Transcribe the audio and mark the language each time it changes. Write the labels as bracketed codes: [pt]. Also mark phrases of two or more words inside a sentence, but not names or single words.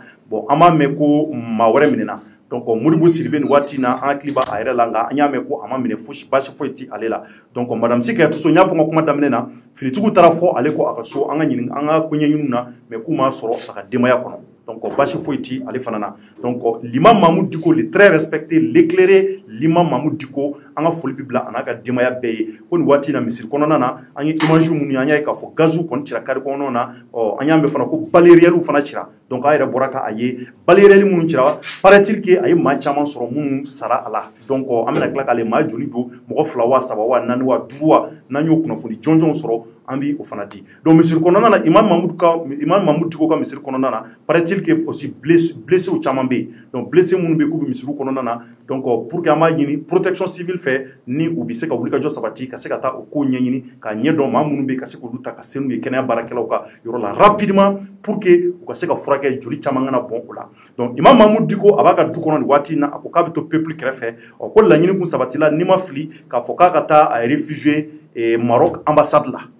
[bm] bon an b'a mɛn ko maa wɛrɛ minɛna donc Modibo Sidibe nin waati in na an hakili b'a a yɛrɛ la nka an y'a mɛn ko a ma minɛ fosi basi foyi tɛ ale la donc madame Sikaya Tuso n y'a fɔ n ka kuma daminɛ na finitigiw taara fɔ ale ko a ka so an ka ɲini an ka koɲɛɲiniw na mais k'u m'a sɔrɔ a ka denbaya kɔnɔ donc basi foyi tɛ ale fana na donc l'imam Mamoud Diko [fr] le très respecté l'éclairé [bm] l'imam Mamoud Diko an ka foli bɛ bila a n'a ka denbaya bɛɛ ye ko nin waati in na misiri kɔnɔna na an ye image minnu ye an y'a ye k'a fɔ gaziw kɔni cira carré kɔnɔnaw na an y'a mɛn fana ko balériels fana cira donc an yɛrɛ bɔra k'a ye balériels minnu cira [fr] paraît-il que [bm] a ye maa caman sɔrɔ minnu sara a la donc an bɛna tila k'ale maa joli don mɔgɔ 2 wa 3 wa 4 wa 5 wa n'an y'o kunnafoni jɔnjɔnw sɔrɔ ambi o fana di donc misiri kɔnɔna na imam Mamoudou Diko ka misiri kɔnɔna na [fr] paraît-il que aussi blessé [bm] o caman be donc blessé minnu be k'u be misiri kɔnɔna na [fr] donc pour que [bm] an b'a ɲini [fr] protection civile [bm] fɛ ni u bi se ka wuli ka jɔ sabati ka se ka taa o ko ɲɛɲini ka ɲɛ dɔn maa minnu be ka se k'olu ta ka se n'u ye kɛnɛya baarakɛlaw ka yɔrɔ la [fr] rapidement pour que [bm] u ka se ka furakɛ joli caman kana bɔn o la donc imam Mamoudou Diko a b'a ka du kɔnɔ ni waati na a ko k'a be to peuple kɛrɛfɛ ko laɲini kun sabatila ni ma fili k'a fɔ k'a ka taa a réfugié Maroc ambassade